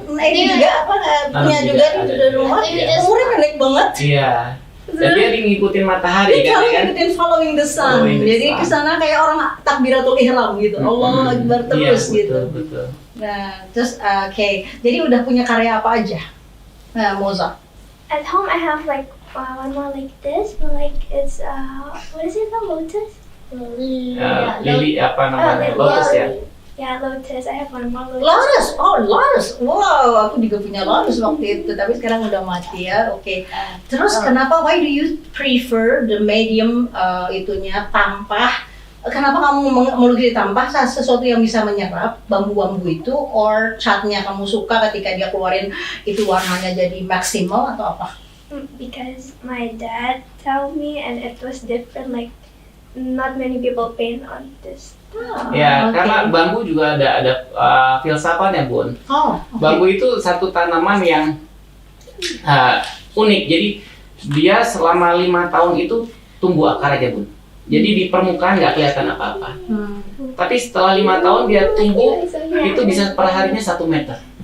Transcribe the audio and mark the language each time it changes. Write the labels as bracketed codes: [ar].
[id] Ini juga punya juga di rumah. Umurnya pendek banget. Iya. Dan dia ngikutin matahari Dia ngikutin [en] following the sun. Following the [id] Jadi [en] sun. [id] kesana kayak orang takbiratul ihram gitu. Allah Akbar terus gitu. Betul. Nah, terus oke. Jadi udah punya karya apa aja? Moza. [en] At home I have one more like this, but it's what is it, the lotus? [id] Lili apa namanya? Lotus ya? [en] Yeah, lotus. I have one more lotus. Lotus, lotus. [id] Wow, aku juga punya lotus waktu itu, tapi sekarang udah mati ya. Oke. Terus kenapa? [en] Why do you prefer the medium [id] itunya tampah? Kenapa kamu melukis tampah? Sesuatu yang bisa menyerap bambu-bambu itu, [en] or [id] catnya kamu suka ketika dia keluarin itu warnanya jadi maksimal atau apa? [en] Because my dad told me, and it was different. Like not many people paint on this. [id] Ya, karena bambu juga ada filsafatnya, Bun. [en] Oh, okay. [id] Bambu itu satu tanaman yang unik. Jadi dia selama 5 tahun itu tumbuh akar aja, Bun. Jadi di permukaan nggak kelihatan apa-apa. Tapi setelah 5 tahun dia tumbuh, itu bisa per harinya 1 meter.